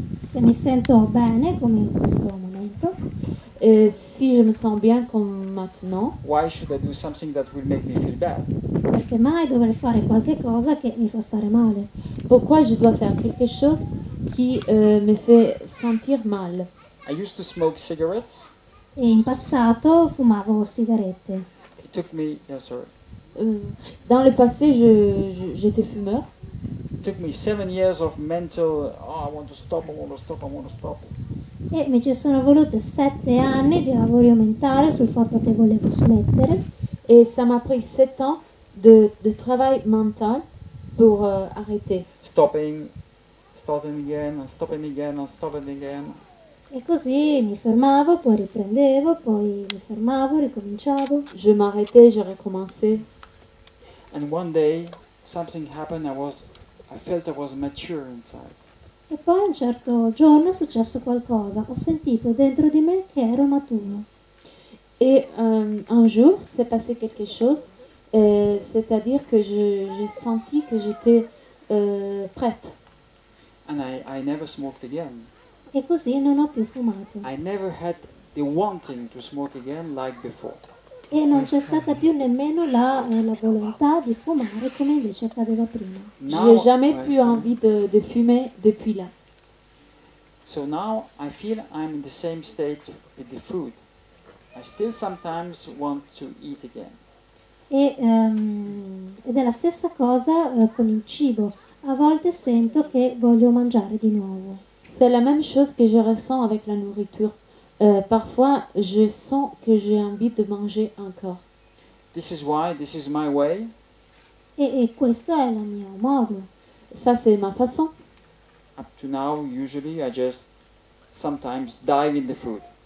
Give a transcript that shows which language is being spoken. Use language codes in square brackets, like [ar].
[it] Se mi sento bene, come in questo momento, [fr] Si je me sens bien comme maintenant, [en] why should I do something that will make me feel bad? [it] perché mai dovrei fare qualche cosa che mi fa stare male? [fr] pourquoi je dois faire quelque chose qui me fait sentir mal? [en] I used to smoke cigarettes. [it] E in passato fumavo sigarette. [en] It took me, yeah, sorry. [fr] Dans le passé, j'étais fumeur. [en] It took me 7 years of mental, oh, I want to stop, I want to stop, I want to stop. [it] E mi ci sono volute 7 anni di lavoro mentale sul fatto che volevo smettere. [fr] Et ça m'a pris 7 ans de travail mental pour arrêter. [en] Stopping, starting again, and stopping again, and stopping again. [it] E così mi fermavo, poi riprendevo, poi mi fermavo, ricominciavo. [fr] Je m'arrêtais, je recommençais. [en] And one day, something happened. I felt I was mature inside. [it] E poi a un certo giorno è successo qualcosa. Ho sentito dentro di me che ero maturo. [fr] Et un jour, s'est passé quelque chose, c'est-à-dire que j'ai senti que j'étais prête. [en] And I never smoked again. [it] E così non ho più fumato. [en] I never had the wanting to smoke again like before. [it] E non c'è stata più nemmeno la volontà di fumare come invece accadeva prima. [fr] J'ai jamais plus envie de fumer depuis là. [en] So now I feel I'm in the same state with the food. I still sometimes want to eat again. [it] Ed è la stessa cosa con il cibo. A volte sento che voglio mangiare di nuovo. [fr] C'est la même chose que je ressens avec la nourriture. Parfois, je sens que j'ai envie de manger encore. [en] This is why, this is my way. [it] E questo è il mio modo. [fr] Ça, c'est ma façon. [en] Up to now, usually I just sometimes dive in the food.